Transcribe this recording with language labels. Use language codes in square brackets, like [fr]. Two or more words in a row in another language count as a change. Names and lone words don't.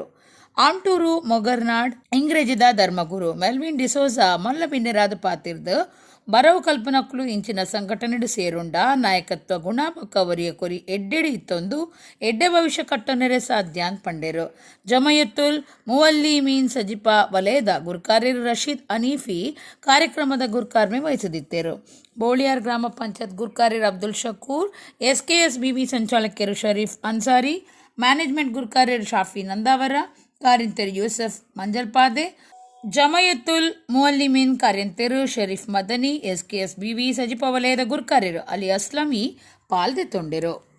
[tcy] ಆಮ್ಟೂರು ಮೊಗರ್ನಾಡ್ ಇಂಗ್ರೇಜಿದ ಧರ್ಮಗುರು ಮೆಲ್ವಿನ್ ಡಿಸೋಜಾ ಮಲ್ಲಬಿನ್ನೆರಾದ ಪಾತಿರ್ದು ಬರವು ಕಲ್ಪನಕ್ಕಲು ಇಂಚಿನ ಸಂಘಟನೆಡು ಸೇರುಂಡ ನಾಯಕತ್ವ ಗುಣ ಪಕ್ಕ ಒರಿಯ ಕೊರಿ ಎಡ್ಡೆಡಿ ಇತ್ತೊಂದು ಎಡ್ಡೆ ಭವಿಷ್ಯ ಕಟ್ಟನೆರೆ ಸಾಧ್ಯ ಅಂತ ಪಂಡೆರು. ಜಮಯತುಲ್ ಮುವಲ್ಲಿಮೀನ್ ಸಜಿಪ ವಲಯದ ಗುರ್ಕಾರ್ಯರು ರಶೀದ್ ಅನೀಫಿ ಕಾರ್ಯಕ್ರಮದ ಗುರ್ಕಾರ್ಮೆ ವಹಿಸದಿದ್ದರು. ಬೋಳಿಯಾರ್ ಗ್ರಾಮ ಪಂಚಾಯತ್ ಗುರ್ಕಾರ್ಯರು ಅಬ್ದುಲ್ ಶಕೂರ್, SKSBV ಸಂಚಾಲಕರು ಶರೀಫ್ ಅನ್ಸಾರಿ, ಮ್ಯಾನೇಜ್ಮೆಂಟ್ ಗುರ್ಕಾರ್ಯರು ಶಾಫಿ ನಂದಾವರ, ಕಾರ್ಯಂತರು ಯೂಸಫ್ ಮಂಜಲ್ಪಾದೆ, ಜಮಯತುಲ್ ಮುವಲ್ಲಿಮೀನ್ ಕಾರ್ಯಂತರು ಶರೀಫ್ ಮದನಿ, SKSBV ಸಜಿಪ ವಲಯದ ಗುರ್ಕಾರ್ಯರು ಅಲಿ ಅಸ್ಲಮಿ ಪಾಲ್ದೆತ್ತೊಂಡೆರು.